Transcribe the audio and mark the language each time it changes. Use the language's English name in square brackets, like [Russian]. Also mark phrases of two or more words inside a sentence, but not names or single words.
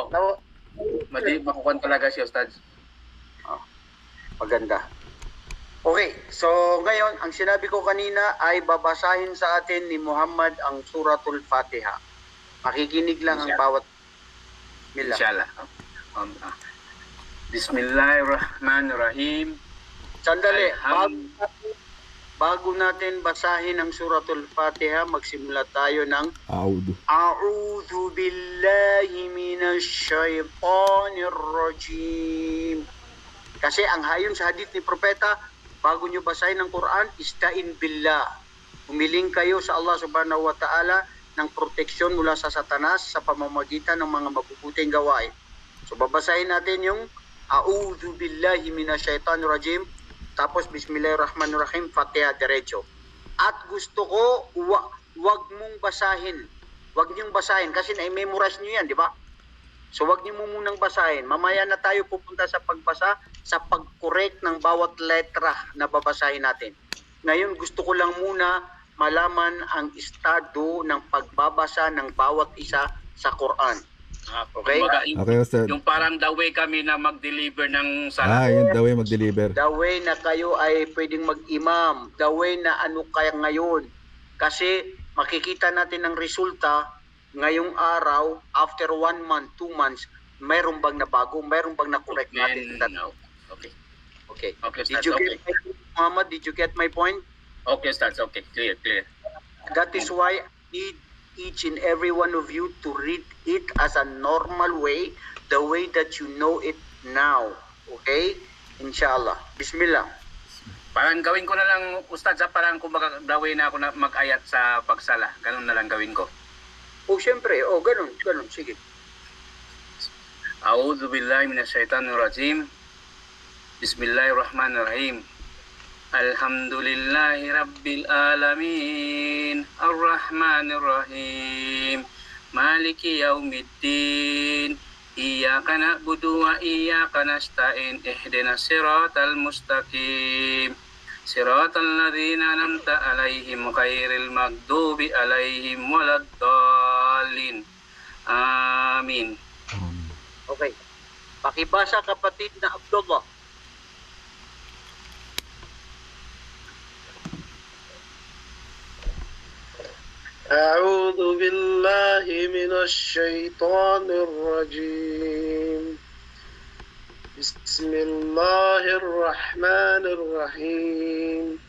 [Filipino] Naw- Makukuhan talaga si Ustads. Maganda. Okay, so ngayon, ang sinabi ko kanina ay babasahin sa atin ni Muhammad ang suratul Fatiha. Makikinig lang ang bawat mila. Inshallah. [Arabic] Bismillahirrahmanirrahim. [Filipino] Sandali, Alham- bago natin basahin ang suratul Fatiha, magsimula tayo ng Audu. [Arabic] أعوذ بالله من الشيطان الرجيم. [Filipino] Kasi ang hayon sa hadith ni Propeta, bago nyo basahin ang Quran, [Arabic] استعن بالله. [Filipino] Humiling kayo sa Allah [Arabic] سبحانه وتعالى [Filipino] ng proteksyon mula sa Satanas sa pamamagitan ng mga mabubuting gawain. So babasahin natin yung [Arabic] أعوذ بالله من الشيطان الرجيم. [Filipino] tapos Bismillahirrahmanirrahim, Fatiha diretso. At gusto ko, wag mong basahin. Wag niyong basahin kasi na-memorize niyo yan, di ba? So wag niyo mo munang basahin. Mamaya na tayo pupunta sa pagbasa, sa pag-correct ng bawat letra na babasahin natin. Ngayon gusto ko lang muna malaman ang estado ng pagbabasa ng bawat isa sa Quran. [English] Okay? [Filipino] Kumbaga, [English] Okay, Ustad. [Filipino] yung parang [English] the way [Filipino] kami na mag-deliver ng sala. Yun daw yung mag-deliver. [English] The way [Filipino] na kayo ay pwedeng mag-imam. [English] The way [Filipino] na ano kaya ngayon. Kasi makikita natin ang resulta ngayong araw, [English] after 1 month, 2 months, [Filipino] mayroon bang nabago? Mayroon bang na-correct natin? [English] No. Okay. Okay. Okay, Did Ustad. you Okay. get my point, Muhammad? Did you get my point? Okay, Ustad. Okay. Clear. That is why I need each and every one of you to read it as a normal way, the way that you know it now. Okay? Inshallah. Bismillah. [Filipino] Parang gawin ko na lang, Ustad, sa parang kumbaga [English] the way [Filipino] na ako na mag-ayat sa pagsala. Ganun na lang gawin ko. Siyempre. Ganun. Sige. [Arabic] أعوذ بالله من الشيطان الرجيم. بسم الله الرحمن الرحيم الحمد لله رب العالمين. الرحمن الرحيم مالك يوم الدين. إياك نعبد وإياك نستعين. اهدنا الصراط المستقيم صراط الذين أنعمت عليهم غير المغضوب عليهم ولا الضالين. Amin. [Filipino] Okay. Pakibasa kapatid na Abdullah. [Arabic] أعوذ بالله من الشيطان الرجيم بسم الله الرحمن الرحيم